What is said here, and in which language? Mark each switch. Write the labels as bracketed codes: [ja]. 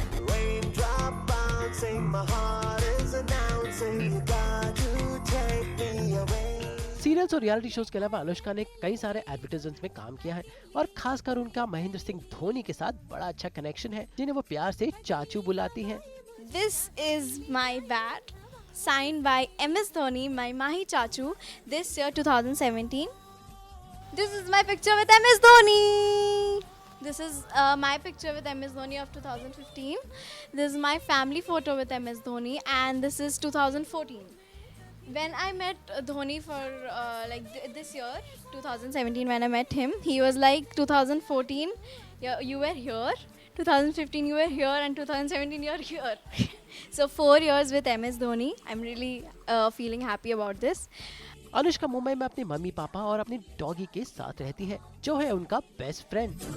[en] raindrop bouncing, my heart is announcing, you got to take me away. [hi] Serials और reality shows के अलावा अनुष्का ने कई सारे एडवर्टाइजमेंट्स में काम किया है और खासकर उनका महेंद्र सिंह धोनी के साथ बड़ा अच्छा कनेक्शन है, जिन्हें वो प्यार से चाचू बुलाती हैं। [en] This is my bat, signed by MS Dhoni, my Mahi Chachu, this year 2017. This is my picture with MS Dhoni. This is my picture with MS Dhoni of 2015. This is my family photo with MS Dhoni, and this is 2014. When I met Dhoni for this year, 2017, when I met him, he was like 2014, you were here, 2015 you were here, and 2017 you are here. So 4 years with MS Dhoni. I'm really feeling happy about this. [hi] Anushka Mumbai में अपने mummy papa और अपने doggy के साथ रहती है, जो है उनका बेस्ट फ्रेंड।